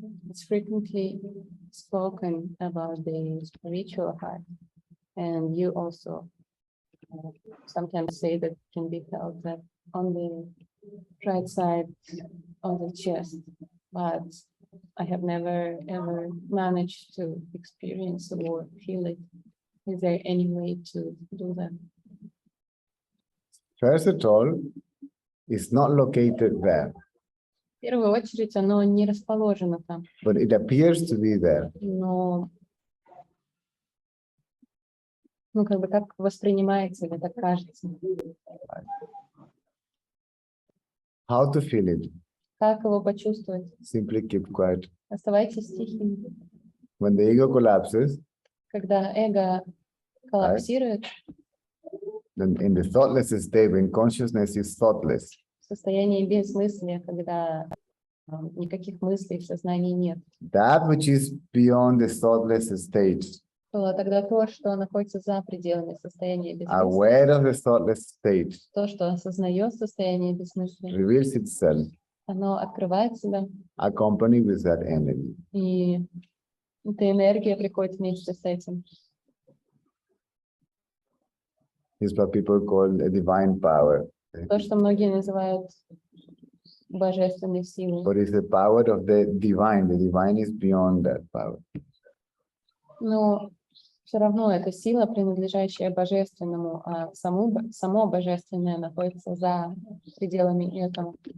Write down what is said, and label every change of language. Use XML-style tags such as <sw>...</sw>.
<en>It's frequently spoken about the spiritual heart, and you also sometimes say that can be felt that on the right side of the chest, but I have never ever managed to experience or feel it. Is there any way to do that? First of all, it's not located there,</en> <ru>В первую очередь, оно не расположено там,</ru> <en>but it appears to be there.</en> <ru>но как бы так воспринимается или так кажется.</ru> <en>How to feel it?</en> <ru>Как его почувствовать?</ru> <en>Simply keep quiet.</en> <ru>Оставайтесь тихими.</ru> <en>When the ego collapses,</en> <ru>Когда эго коллапсирует,</ru> <en>then in the thoughtless state, when consciousness is thoughtless,</en> <ru>в состоянии безмыслия, когда никаких мыслей в сознании нет,</ru> <en>that which is beyond the thoughtless state,</en> <ru>то тогда то, что находится за пределами состояния безмыслия,</ru> <en>aware of the thoughtless state,</en> <ru>то, что осознает состояние безмыслия,</ru> <en>reveals itself,</en> <ru>оно открывает себя,</ru> <en>accompanied with that energy.</en> <ru>и эта энергия приходит вместе с этим.</ru> <en>It's what people call a divine power.</en> <ru>То, что многие называют божественной силой.</ru> <en>But it's the power of the divine. The divine is beyond that power.</en> <ru>Но все равно это сила, принадлежащая божественному, а само божественное находится за пределами этого.</ru>